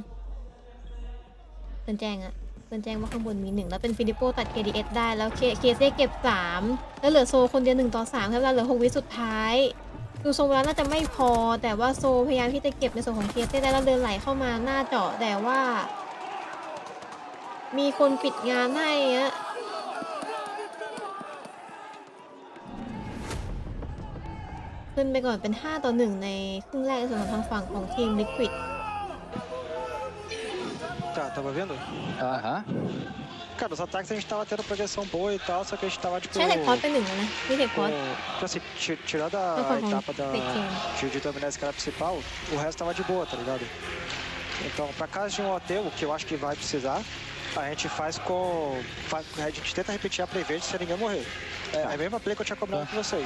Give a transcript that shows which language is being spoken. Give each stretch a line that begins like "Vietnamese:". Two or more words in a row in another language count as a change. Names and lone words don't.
Thai: เตือนแจ้งว่าข้างบนมี1แล้วเป็นฟิลิปโปตัด KDS ได้แล้วเคเซ่เก็บ3แล้วเหลือโซคนเดียว1-3ครับแล้วเหลือ6 วิสุดท้ายดูทรงเวลาน่าจะไม่พอแต่ว่าโซพยายามที่จะเก็บในส่วนของเคเซ่ได้แล้วเดินไหลเข้ามาหน้าเจาะแต่ว่ามีคนปิดงานให้ขึ้นไปก่อนเป็น5-1ในครึ่งแรกในส่วนของทางฝั่งของทีมลิควิด
Portuguese: Tava vendo? Cara, os ataques a gente tava tendo projeção boa e tal, só que a gente tava tipo.
Thai: ใช่เทคพอสเป็น1แล้วนะนี่เทคพอส
Portuguese: Assim, tirando a etapa de dominar a escala principal, o resto tava de boa, tá ligado? Então, pra caso de um hotel, que eu acho que vai precisar, a gente faz com. A gente tenta repetir a play verde sem ninguém morrer. É a mesma play que eu tinha cobrado com vocês.